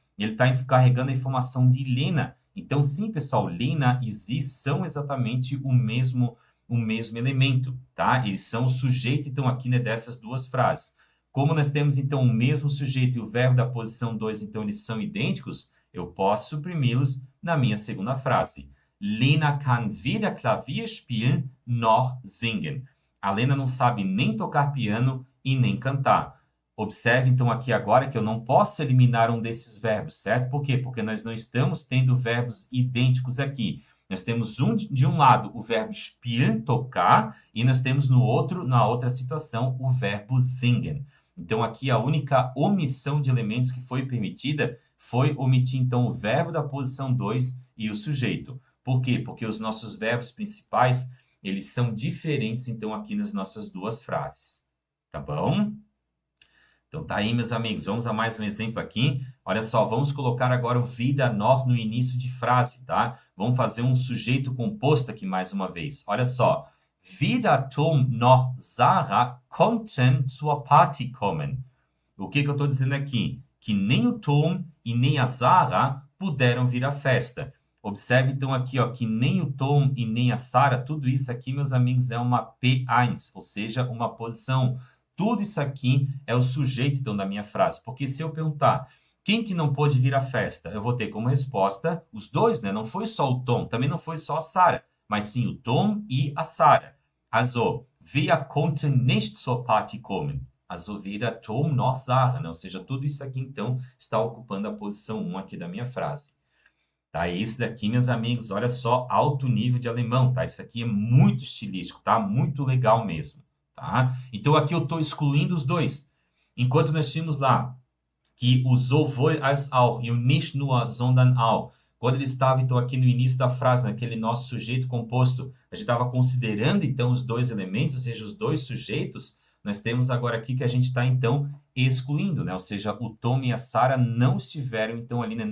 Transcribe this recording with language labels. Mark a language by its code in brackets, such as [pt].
[pt] Ele está carregando a informação de Lena. Então, sim, pessoal, Lena e sie são exatamente o mesmo elemento, tá? Eles são o sujeito, então, aqui, né, dessas duas frases. Como nós temos, então, o mesmo sujeito e o verbo da posição 2, então, eles são idênticos, eu posso suprimi-los na minha segunda frase. [de] Lena kann weder Klavier spielen noch singen. [pt] A Lena não sabe nem tocar piano e nem cantar. Observe, então, aqui agora que eu não posso eliminar um desses verbos, certo? Por quê? Porque nós não estamos tendo verbos idênticos aqui. Nós temos de um lado o verbo spielen, tocar, e nós temos na outra situação, o verbo singen. Então, aqui a única omissão de elementos que foi permitida foi omitir, então, o verbo da posição 2 e o sujeito. Por quê? Porque os nossos verbos principais, eles são diferentes, então, aqui nas nossas duas frases. Tá bom? Então, tá aí, meus amigos. Vamos a mais um exemplo aqui. Olha só, vamos colocar agora o wieder noch no início de frase, tá? Vamos fazer um sujeito composto aqui mais uma vez. Olha só. [de] Weder Tom noch Sarah konnten zur Party kommen. [pt] O que eu estou dizendo aqui? Que nem o Tom e nem a Sarah puderam vir à festa. Observe, então, aqui, ó, que nem o Tom e nem a Sarah, tudo isso aqui, meus amigos, é uma P1, ou seja, uma posição. Tudo isso aqui é o sujeito, então, da minha frase. Porque se eu perguntar quem que não pôde vir à festa, eu vou ter como resposta os dois, né? Não foi só o Tom, também não foi só a Sarah, mas sim o Tom e a Sarah. [de] Also, wer konnte nicht zur Party kommen? Also, weder Tom noch Sarah, né? [pt] Ou seja, tudo isso aqui, então, está ocupando a posição 1 aqui da minha frase. Tá? Esse daqui, meus amigos, olha só, alto nível de alemão, tá? Isso aqui é muito estilístico, tá? Muito legal mesmo. Tá? Então, aqui eu estou excluindo os dois. Enquanto nós tínhamos lá que o sowohl als auch e o nicht nur, sondern auch, quando ele estava, então, aqui no início da frase, naquele nosso sujeito composto, a gente estava considerando, então, os dois elementos, ou seja, os dois sujeitos, nós temos agora aqui que a gente está, então, excluindo, né? Ou seja, o Tom e a Sarah não estiveram, então, ali, né?